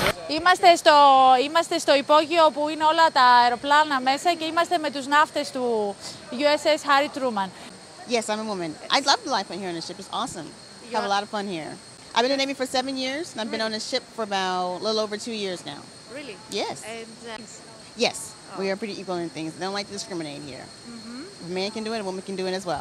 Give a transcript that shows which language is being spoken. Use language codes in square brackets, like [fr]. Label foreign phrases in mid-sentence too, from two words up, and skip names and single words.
[el] Είμαστε στο υπόγειο που είναι όλα τα αεροπλάνα μέσα και είμαστε με τους ναύτες του USS Harry Truman. [en] Yes, I'm a woman. I love the life on here on the ship. It's awesome. Have a lot of fun here. I've been in the Navy for 7 years, and I've been on the ship for about a little over 2 years now. Really? Yes. And, yes, we are pretty equal in things. They don't like to discriminate here. If a man can do it, a woman can do it as well.